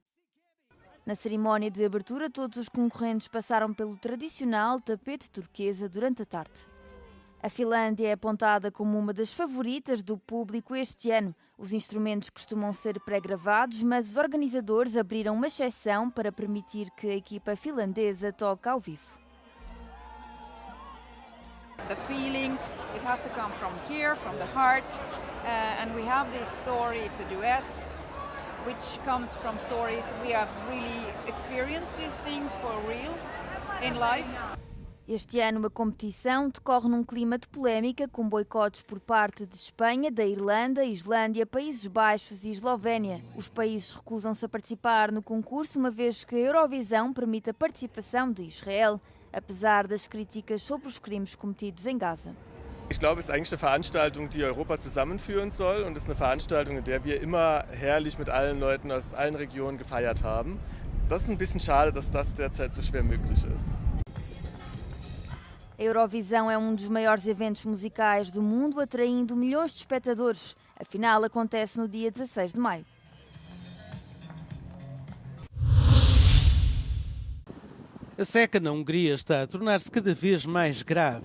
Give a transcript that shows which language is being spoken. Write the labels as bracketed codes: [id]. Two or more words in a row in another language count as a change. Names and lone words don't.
[pt] Na cerimónia de abertura, todos os concorrentes passaram pelo tradicional tapete turquesa durante a tarde. A Finlândia é apontada como uma das favoritas do público este ano. Os instrumentos costumam ser pré-gravados, mas os organizadores abriram uma exceção para permitir que a equipa finlandesa toque ao vivo. [en] The feeling, it has to come from here, from the heart, and we have this story, it's a duet, which comes from stories we have really experienced these things for real in life. [pt] Este ano a competição decorre num clima de polémica, com boicotes por parte de Espanha, da Irlanda, Islândia, Países Baixos e Eslovénia. Os países recusam-se a participar no concurso, uma vez que a Eurovisão permite a participação de Israel, apesar das críticas sobre os crimes cometidos em Gaza. [de] Ich glaube, es ist eigentlich eine Veranstaltung, die Europa zusammenführen soll, und es ist eine Veranstaltung, in der wir immer herrlich mit allen Leuten aus allen Regionen gefeiert haben. Das ist ein bisschen schade, dass das derzeit so schwer möglich ist. [pt] A Eurovisão é um dos maiores eventos musicais do mundo, atraindo milhões de espectadores. A final acontece no dia 16 de maio. A seca na Hungria está a tornar-se cada vez mais grave.